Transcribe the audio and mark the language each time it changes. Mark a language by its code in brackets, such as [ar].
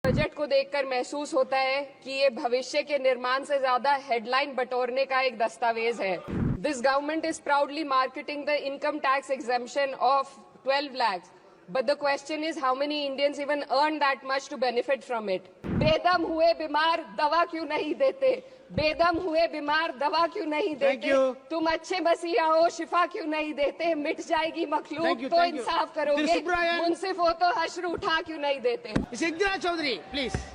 [hi] Budget को देखकर महसूस होता है कि ये भविष्य के निर्माण से ज्यादा हेडलाइन बटोरने का एक दस्तावेज है। [en] This government is proudly marketing the income tax exemption of 12 lakhs, but the question is how many Indians even earn that much to benefit from it? [hi] बेदम हुए बीमार दवा क्यों नहीं देते? बेदम हुए बीमार दवा क्यों नहीं देते? तुम अच्छे मसीहा हो, शिफा क्यों नहीं देते? मिट जाएगी मखलूक तो इंसाफ करोगे, मुंसिफ हो तो हश्र उठा क्यों नहीं देते? सिद्धराज चौधरी प्लीज।